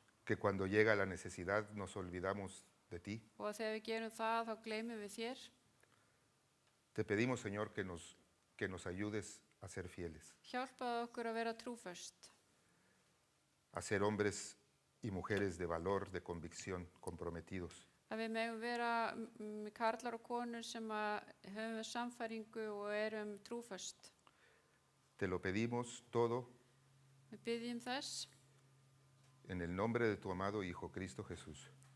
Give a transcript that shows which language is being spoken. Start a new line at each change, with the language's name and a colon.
Spanish: que cuando llega la necesidad nos olvidamos de ti.
Icelandic: og að þegar við gerum það þá gleymum við þér.
Spanish: Te pedimos, Señor, que nos ayudes a ser fieles,
Icelandic: Hjálpaðu okkur að vera trúföst,
Spanish: a ser hombres y mujeres de valor, de convicción, comprometidos.
Icelandic: að við megum vera karlar og konur sem að höfum við samfæringu og erum trúföst.
Spanish: Te lo pedimos todo
Icelandic: Við biðjum þess
Spanish: en el nombre de tu amado Hijo Cristo Jesús.